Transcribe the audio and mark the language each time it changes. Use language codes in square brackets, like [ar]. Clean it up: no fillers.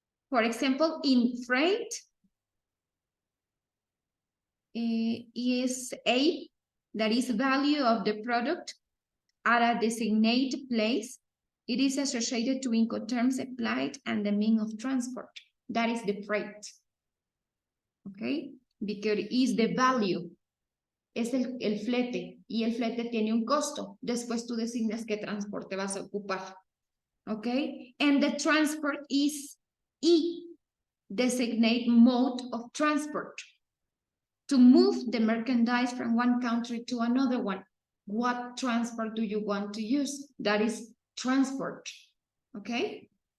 [en] For example, in freight, is A, that is value of the product at a designated place. It is associated to Incoterms applied and the mean of transport. That is the freight. Okay, because is the value. [es] Es el flete y el flete tiene un costo. Después tú designas qué transporte vas a ocupar. [en] Okay, and the transport is E, designate mode of transport. To move the merchandise from one country to another one. What transport do you want to use? That is transport. Okay?